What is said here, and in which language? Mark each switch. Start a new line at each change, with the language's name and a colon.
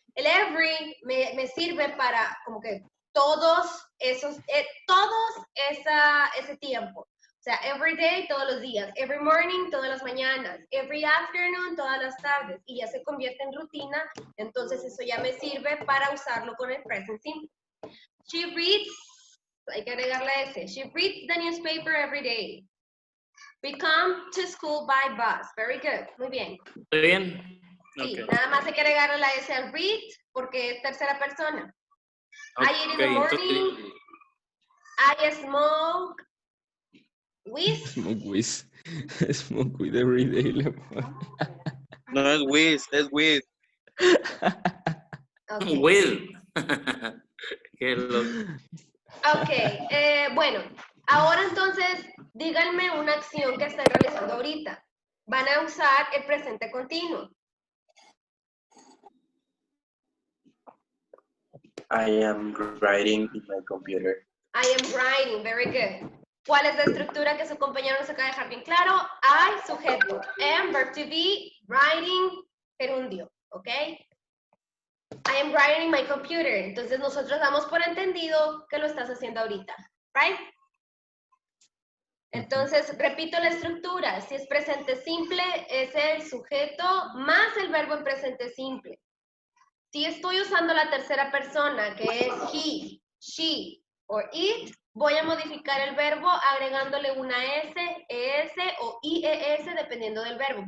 Spanish: El every me sirve para como que todos ese tiempo. O sea,
English: every day,
Spanish: todos los días,
English: every morning,
Spanish: todas las mañanas,
English: every afternoon,
Spanish: todas las tardes, y ya se convierte en rutina, entonces eso ya me sirve para usarlo con el
English: present simple. She reads,
Spanish: hay que agregarle ese,
English: she reads the newspaper every day. We come to school by bus. Very good,
Spanish: muy bien. ¿Está bien? Sí, Ok. nada más hay que agregarle la S al read, porque es tercera persona.
English: I eat in the Ok, morning,
Spanish: entonces,
English: I smoke with. Smoke with. Smoke with every day.
Spanish: No es Wiz, es Wiz. Okay. Will. Qué loco. Ok, bueno, ahora entonces díganme una acción que estén realizando ahorita. Van a usar el presente continuo.
English: I am writing in my computer. I am writing, very good.
Spanish: ¿Cuál es la estructura que su compañero nos acaba de dejar bien claro?
English: I, sujeto. Am, verb to be, writing, gerundio, ¿ok? I am writing in my computer.
Spanish: Entonces nosotros damos por entendido que lo estás haciendo ahorita,
English: right?
Spanish: Entonces, repito la estructura. Si es presente simple, es el sujeto más el verbo en presente simple. Si estoy usando la tercera persona, que es he, she o it, voy a modificar el verbo agregándole una S, ES o IES, dependiendo del verbo.